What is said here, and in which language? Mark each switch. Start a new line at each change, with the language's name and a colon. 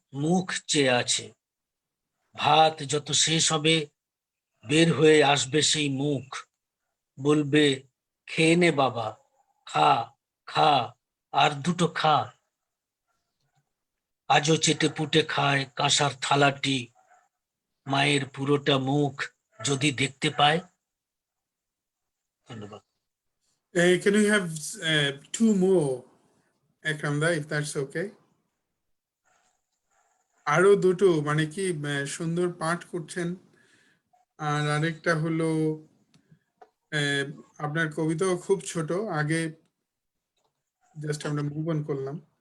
Bangla: মুখ চেয়ে আছে ভাত যত শেষ হবে বের হয়ে আসবে সেই মুখ বলবে খেয়ে নে বাবা খা খা আর দুটো খা আজও চেটে পুটে খায় কাঁসার থালাটি মায়ের পুরোটা মুখ যদি দেখতে পায় ধন্যবাদ
English: Can we have two more, Ekram, if that's okay?
Bangla: আরো দুটো মানে কি সুন্দর পাঠ করছেন আর আরেকটা হলো আপনার কবিতাও খুব ছোট আগে জাস্ট আমরা মুভ অন করলাম